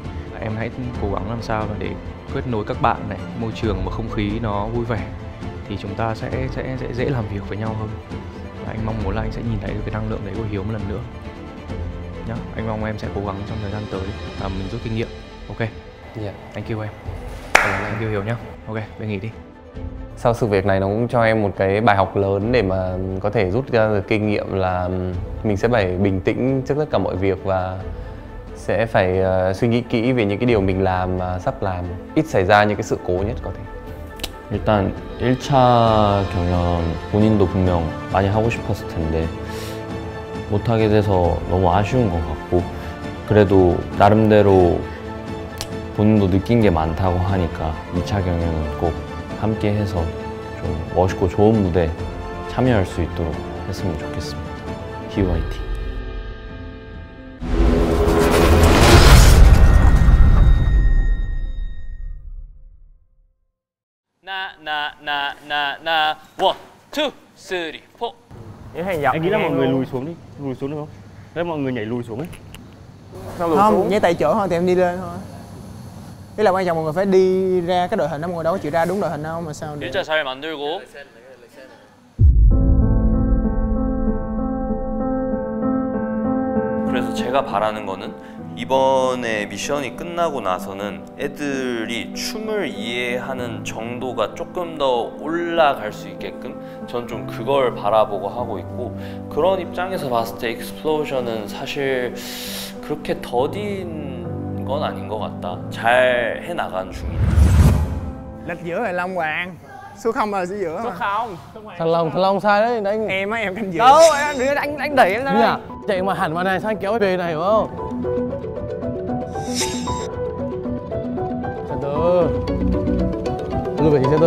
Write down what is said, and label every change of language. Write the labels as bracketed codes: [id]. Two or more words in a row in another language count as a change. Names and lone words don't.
[vi] Em hãy cố gắng làm sao để kết nối các bạn này, môi trường và không khí nó vui vẻ thì chúng ta sẽ dễ làm việc với nhau hơn. Và anh mong muốn là anh sẽ nhìn thấy được cái năng lượng đấy của Hiếu một lần nữa nhá. Anh mong em sẽ cố gắng trong thời gian tới và mình rút kinh nghiệm. Ok. [en] Thank you [vi] em. [en] Thank you [vi] Hiếu nhá. Ok, về nghỉ đi. Sau sự việc này nó cũng cho em một cái bài học lớn để mà có thể rút ra được kinh nghiệm là mình sẽ phải bình tĩnh trước tất cả mọi việc và sẽ phải suy nghĩ kỹ về những cái điều mình làm và sắp làm, ít xảy ra những cái sự cố nhất có thể. [ko] 일단 1차 경연 본인도 분명 많이 하고 싶었을 텐데 못하게 돼서 너무 아쉬운 것 같고, 그래도 나름대로 본인도 느낀 게 많다고 하니까 2차 경연은 꼭 함께 해서 좀 멋있고 좋은 무대 참여할 수 있도록 했으면 좋겠습니다. 희우 화이팅! [vi] Na 1, 2, 3, 4. Anh nghĩ là mọi người lùi xuống đi, lùi xuống được không? Đấy, mọi người nhảy lùi xuống ấy. Không, nhảy tại chỗ thôi thì em đi lên thôi. Ý là quan trọng mọi người phải đi ra cái đội hình đó, mọi người đâu có chịu ra đúng đội hình đâu mà sao được. [ko] 일자 잘 만들고. 그래서 제가 바라는 거는 이번에 미션이 끝나고 나서는 애들이 춤을 이해하는 정도가 조금 더 올라갈 수 있게끔 전 좀 그걸 바라보고 하고 있고, 그런 입장에서 봤을 때 익스플로전은 사실 그렇게 더딘 건 아닌 것 같다. 잘 해나가는 중이다. [vi] Lệch giữa là Long Hoàng, số 0 là giữa giữa. Số 0. Thằng Long sai đấy, đánh em á, em canh giữa. Đâu, anh đẩy em ra đây. Chạy mà hẳn vào này sang kéo về này hiểu không? Luôn về [en] center.